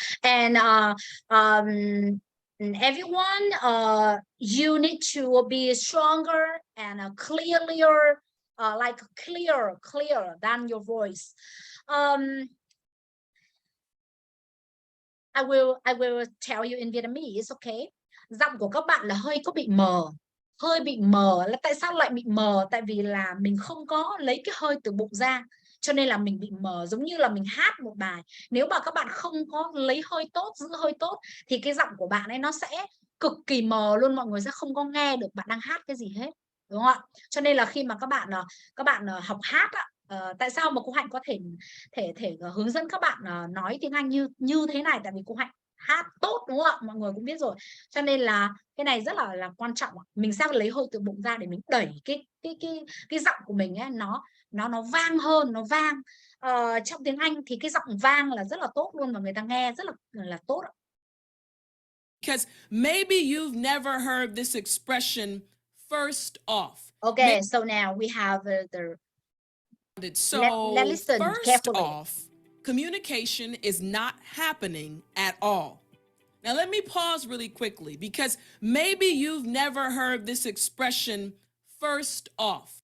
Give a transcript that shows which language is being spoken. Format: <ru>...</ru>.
<en>And everyone, you need to be stronger and clearer, like clearer than your voice. I will tell you in Vietnamese, okay?</en> <vi>Giọng của các bạn là hơi bị mờ. Là tại sao lại bị mờ? Tại vì là mình không có lấy cái hơi từ bụng ra, cho nên là mình bị mờ, giống như là mình hát một bài. Nếu mà các bạn không có lấy hơi tốt, giữ hơi tốt, thì cái giọng của bạn ấy nó sẽ cực kỳ mờ luôn, mọi người sẽ không có nghe được bạn đang hát cái gì hết, đúng không ạ? Cho nên là khi mà các bạn học hát á, tại sao mà cô Hạnh có thể hướng dẫn các bạn nói tiếng Anh như thế này, tại vì cô Hạnh hát tốt, đúng không ạ? Mọi người cũng biết rồi. Cho nên là cái này rất là quan trọng. Mình sẽ lấy hơi từ bụng ra để mình đẩy cái giọng của mình ấy, nó vang hơn, nó vang. Trong tiếng Anh thì cái giọng vang là rất là tốt luôn, và người ta nghe rất là tốt.</vi> <en>Because maybe you've never heard this expression, first off. Okay, so now we have let's listen first carefully. off, communication is not happening at all. Now, let me pause really quickly because maybe you've never heard this expression first off.</en>